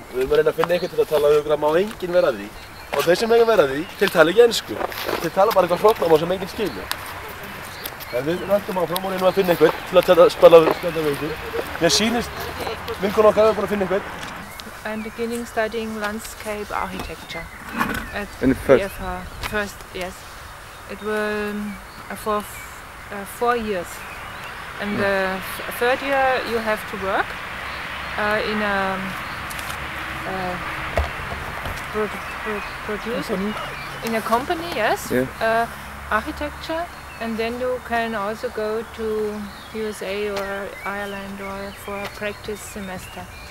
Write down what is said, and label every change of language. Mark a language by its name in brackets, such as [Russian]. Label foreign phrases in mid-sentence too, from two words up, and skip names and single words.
[Icelandic] Við erum að reyna að finna einhvern til að tala um það má enginn vera að því. Og þeir sem eiga að vera að því, þeir tala ekki ensku. Þeir tala bara eitthvað hrognamál sem enginn skilja. En við röndum áfram og reynum að finna einhvern til að spjalla við ykkur. Mér sýnist vinkona okkar hefur búin að finna einhvern. [English] I'm beginning studying landscape architecture at In the first? First, yes. It will for 4 years. And the third year you have to work in a in a company, yes, Yeah. architecture, and then you can also go to USA or Ireland or for a practice semester.